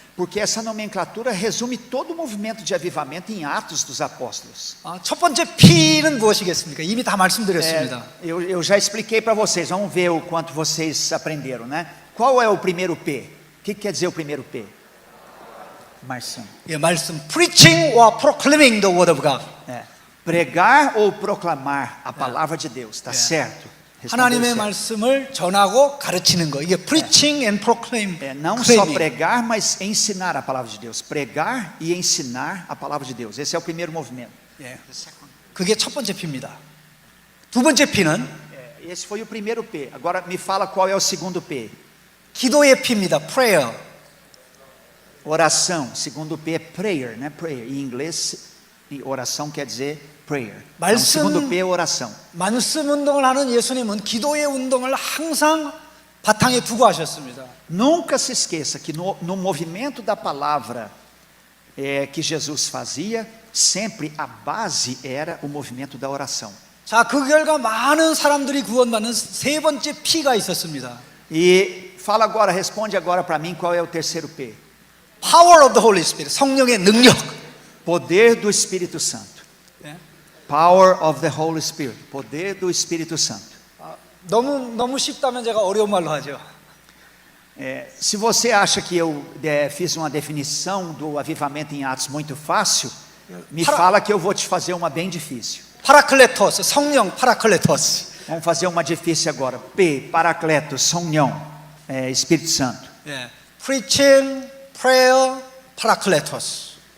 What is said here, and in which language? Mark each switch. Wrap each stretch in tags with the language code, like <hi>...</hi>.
<pt>porque essa nomenclatura resume todo o movimento de avivamento em Atos dos Apóstolos.</pt> <ko>첫 번째 P는 무엇이겠습니까? 이미 다 말씀드렸습니다.</ko> <pt>Eu já expliquei para vocês, vamos ver o quanto vocês aprenderam, né? Qual é o primeiro P? O que quer dizer o primeiro P? Marção.</pt> <ko>예, 말씀</ko> <en>preaching or proclaiming the word of God.</en> <pt>Pregar ou proclamar a palavra de Deus, tá certo?</pt> <ko>하나님의 말씀을 전하고 가르치는 거. 이게</ko> <en>preaching and proclaim.</en> <pt>Não só pregar, mas ensinar a palavra de Deus. Pregar e ensinar a palavra de Deus. Esse é o primeiro movimento.</pt> <ko>그게 첫 번째 P입니다. 두 번째 P는</ko> <pt>esse foi o primeiro P. Agora me fala qual é o segundo P.</pt> <ko>기도의 P입니다. Prayer.</ko> <pt>Oração. Segundo P é prayer, né? Prayer. Em inglês, E oração quer dizer prayer. Então, o</pt> <ko>말씀-</ko> <pt>segundo P é oração.</pt> <ko>말씀 운동을 하는 예수님은 기도의 운동을 항상 바탕에 두고 하셨습니다.</ko> <pt>Nunca se esqueça que no movimento da palavra que Jesus fazia, sempre a base era o movimento da oração.</pt> <ko>자, 그 결과 많은 사람들이 구원받는 세 번째 P가 있었습니다.</ko> <pt>E fala agora, responde agora para mim qual é o terceiro P.</pt> <en>Power of the Holy Spirit,</en> <ko>성령의 능력.</ko> <pt>Poder do Espírito Santo.</pt> <ko>예?</ko> <en>Power of the Holy Spirit.</en> <pt>Poder do Espírito Santo.</pt> <ko>너무 쉽다면 제가 어려운 말로 하죠.</ko> <pt>Se você acha que eu fiz uma definição do avivamento em Atos muito fácil, me fala que eu vou te fazer uma bem difícil.</pt> <ko>파라클레토스, 성령 파라클레토스.</ko> <pt>Vamos fazer uma difícil agora. P, Paracletos, Sonhão, Espírito Santo.</pt> <ko>예.</ko> <en>Preaching, prayer, 파라클레토스.</en>